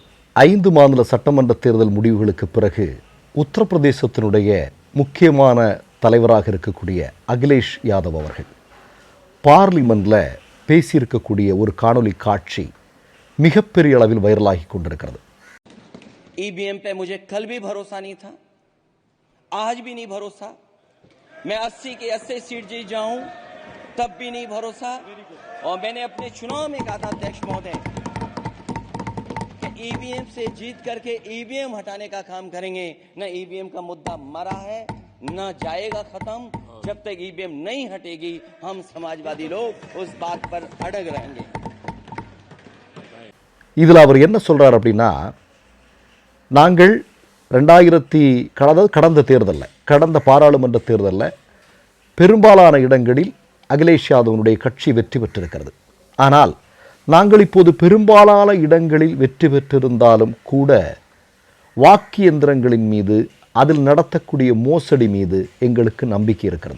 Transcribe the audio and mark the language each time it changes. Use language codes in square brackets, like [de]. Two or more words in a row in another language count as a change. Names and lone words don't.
[ta] 5 மாநில சட்டமன்ற தேர்தல் முடிவுகளுக்கு பிறகு உத்தரப்பிரதேசத்தினுடைய முக்கியமான தலைவராக இருக்கக்கூடிய அகிலேஷ் யாதவ் அவர்கள் பார்லிமெண்ட்டில் பேசியிருக்கக்கூடிய ஒரு காணொலி காட்சி மிகப்பெரிய அளவில் வைரலாகி கொண்டிருக்கிறது. [hi] ईवीएम पे मुझे कल भी भरोसा नहीं था, आज भी नहीं भरोसा. मैं 80 की 80 सीट जीत जाऊं तब भी नहीं भरोसा. और मैंने अपने चुनाव में कहा था अध्यक्ष महोदय कि ईवीएम से जीत करके ईवीएम हटाने का काम करेंगे. न ईवीएम का मुद्दा मरा है, न जाएगा खत्म. जब तक ईवीएम नहीं हटेगी हम समाजवादी लोग उस बात पर अड़ग रहेंगे. [ta] இதில் அவர் என்ன சொல்றார் அப்படின்னா, நாங்கள் கடந்த பாராளுமன்ற தேர்தலில் பெரும்பாலான இடங்களில் அகிலேஷ் யாதவனுடைய கட்சி வெற்றி பெற்றிருக்கிறது. ஆனால் நாங்கள் இப்போது பெரும்பாலான இடங்களில் வெற்றி பெற்றிருந்தாலும் கூட வாக்கு இயந்திரங்களின் மீது, அதில் நடத்தக்கூடிய மோசடி மீது எங்களுக்கு நம்பிக்கை இருக்கிறது.